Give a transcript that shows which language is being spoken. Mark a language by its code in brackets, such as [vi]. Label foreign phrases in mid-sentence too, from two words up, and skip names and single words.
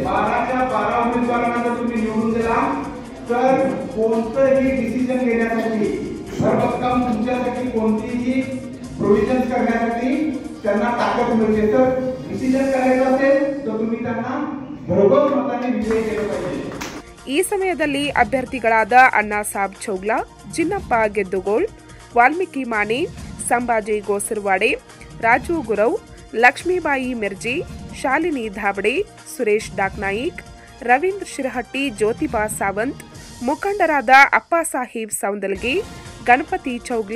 [mr] 12च्या 12 उमेदवारांना जर तुम्ही निवडून दिला तर कोणतंही डिसिजन घेण्यासाठी सर्वोत्तम तुमच्यासाठी कोणतीही प्रोव्हिजन करण्यासाठी त्यांना ताकद मिळते. तर डिसिजन करायचं असेल तर तुम्ही त्यांना भरघोस मताने विजयी केलं पाहिजे. [kn] ಈ ಸಮಯದಲ್ಲಿ ಅಭ್ಯರ್ಥಿಗಳಾದ ಅಣ್ಣಾಸಾಬ್ ಚೌಗ್ಲಾ, ಜಿನ್ನಪ್ಪ ಗೆದ್ದುಗೋಳ್, ವಾಲ್ಮೀಕಿ ಮಾನೆ, ಸಂಭಾಜಿ ಗೋಸರ್ವಾಡೆ, ರಾಜು ಗುರವ್, ಲಕ್ಷ್ಮೀಬಾಯಿ ಮಿರ್ಜಿ, ಶಾಲಿನಿ ಧಾಬಡೆ, ಸುರೇಶ್ ಡಾಕ್ನಾಯಿಕ್, ರವೀಂದ್ರ ಶಿರಹಟ್ಟಿ, ಜ್ಯೋತಿಬಾ ಸಾವಂತ್, ಮುಖಂಡರಾದ ಅಪ್ಪಾಸಾಹೇಬ್ ಸೌಂದಲ್ಗೆ, ಗಣಪತಿ ಚೌಗ್ಲೆ,